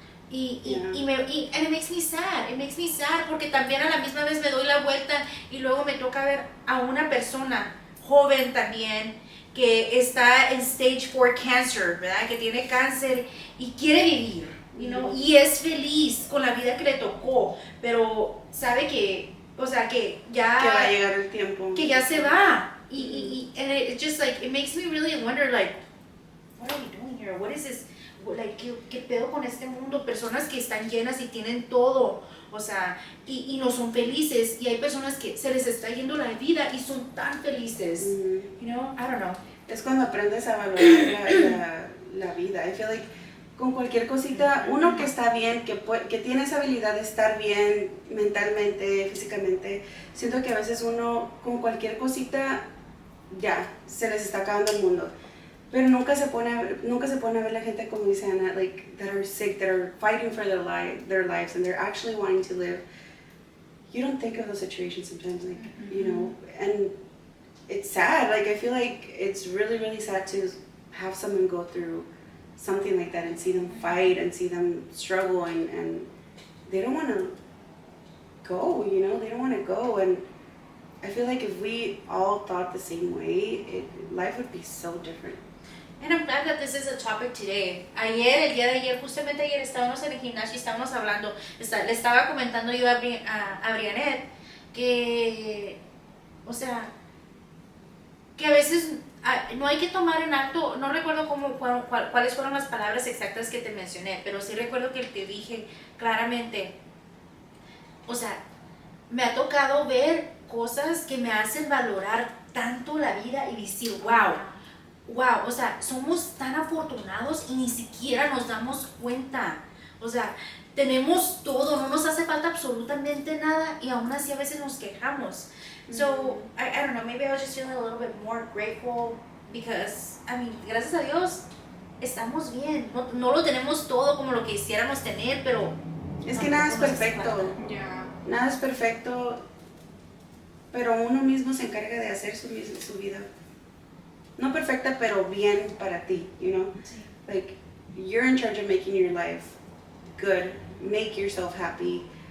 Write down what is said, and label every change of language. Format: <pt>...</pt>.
<en>And it makes me sad,</en> <es>porque también a la misma vez me doy la vuelta y luego me toca ver a una persona joven también que está en</es> <en>stage 4 cancer,</en> <es>¿verdad? Que tiene cáncer y quiere vivir, y es feliz con la vida que le tocó, pero sabe que, o sea, que ya que va a llegar el tiempo, que ya se va,</es> <en>and it just like it makes me really wonder, like, what are we doing here? What is this?</en> <es>Like, ¿qué pedo con este mundo? Personas que están llenas y tienen todo, o sea, y no son felices, y hay personas que se les está yendo la vida y son tan felices,</es> <en>I don't know.</en> <es>Es cuando aprendes a valorar la vida.</es> <en>I feel like</en> <es>con cualquier cosita, uno que está bien, que tiene esa habilidad de estar bien mentalmente, físicamente, siento que a veces uno con cualquier cosita ya se les está acabando el mundo. Pero nunca se pone a ver la gente, como dice Ana,</es> <en>like, that are sick, that are fighting for their lives, and they're actually wanting to live. You don't think of those situations sometimes, like, and it's sad. Like, I feel like it's really, really sad to have someone go through something like that and see them fight and see them struggle, and they don't want to go, they don't want to go. And I feel like if we all thought the same way, life would be so different. And I'm glad that this is a topic today.</en> <es>El día de ayer, justamente ayer estábamos en el gimnasio y estábamos hablando, le estaba comentando yo a Briannette que, o sea, que a veces no hay que tomar en alto, no recuerdo cuáles fueron las palabras exactas que te mencioné, pero sí recuerdo que te dije claramente, o sea, me ha tocado ver cosas que me hacen valorar tanto la vida y decir, wow, o sea, somos tan afortunados y ni siquiera nos damos cuenta. O sea, tenemos todo, no nos hace falta absolutamente nada y aún así a veces nos quejamos.</es> <en>So, I don't know, maybe I was just feeling a little bit more grateful because,</en> <es>gracias a Dios, estamos bien. No lo tenemos todo como lo que quisiéramos tener, pero... Es que nada es perfecto. Nada es perfecto, pero uno mismo se encarga de hacer su vida. No perfecta, pero bien para ti, Sí.</es> <en>Like, you're in charge of making your life good, make yourself happy.</en>